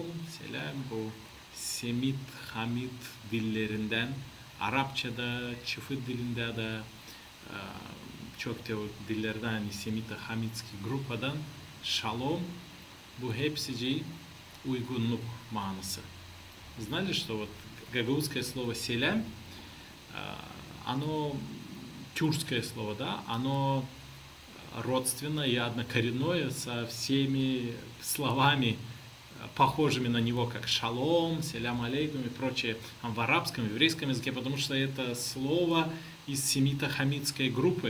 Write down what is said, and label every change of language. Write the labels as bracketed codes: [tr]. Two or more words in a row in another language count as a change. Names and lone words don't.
[gag] Selam bu Semit, Hamit dillerinden, Arapçada, Çıfı dilinde de çok dillerden, hani Semit, Hamitski grupadan шалом, bu hepsi uygunluk manası. [ru] Знали, что вот гагаузское слово селям, оно тюркское слово, да, оно родственно и однокоренное со всеми словами, похожими на него, как шалом, селям алейкум и прочее, в арабском, в еврейском языке, потому что это слово из семито-хамитской группы.